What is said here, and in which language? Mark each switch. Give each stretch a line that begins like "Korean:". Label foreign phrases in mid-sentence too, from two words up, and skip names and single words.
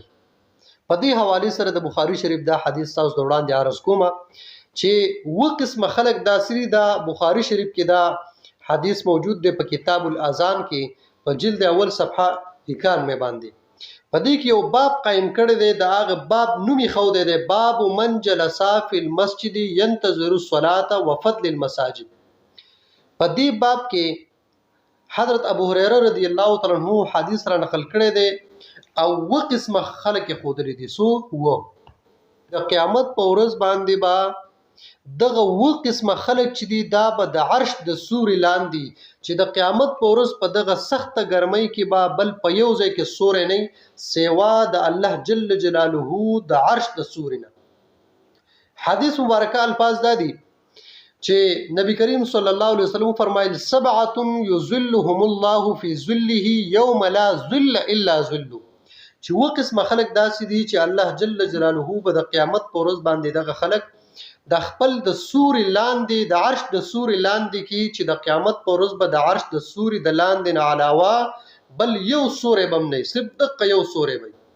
Pashto: په دې حواله سره د بخاری شریف دا حدیث تاسو د وړاندې عرض کوم چې و قسم خلق داسري دا بخاری شریف کې دا حدیث موجود دی په کتاب الاذان کې په جلد اول صفحه 91 باندې. په دې کې یو باب قائم کړی دی. د هغه باب نومي خو دی
Arabic: باب من جلس فی المسجد ينتظر الصلاه وفضل المساجد.
Pashto: په دې باب کې حضرت ابو هريره
Arabic: رضی الله تعالی عنہ
Pashto: حدیث را نقل کړی دی او و قسم خلق خودري دي. سو و د قیامت په ورځ باندې با دغه و قسمه خلک چې دي دا به د عرش د سوري لاندې چې د قیامت په ورځ په دغه سخته ګرمۍ کې با بل په یو ځای کې سوري نه سیوا د الله
Arabic: جل جلاله
Pashto: د عرش د سوري نه. حدیث مبارکه الفاظ دادي چې نبی کریم
Arabic: صلی الله علیه وسلم
Pashto: فرمایل 7
Arabic: یظلهم الله فی ظله یوم لا ظل الا ظله.
Pashto: چې و قسمه خلک داسې دي چې الله
Arabic: جل جلاله
Pashto: په د قیامت په ورځ باندې دغه خلک د خپل د سوري لاندې د عرش د سوري لاندې کې چې د قیامت په ورځ به د عرش د سوري د لاندې نه علاوه بل یو سوري بم نه صرف دغه یو سوري وي.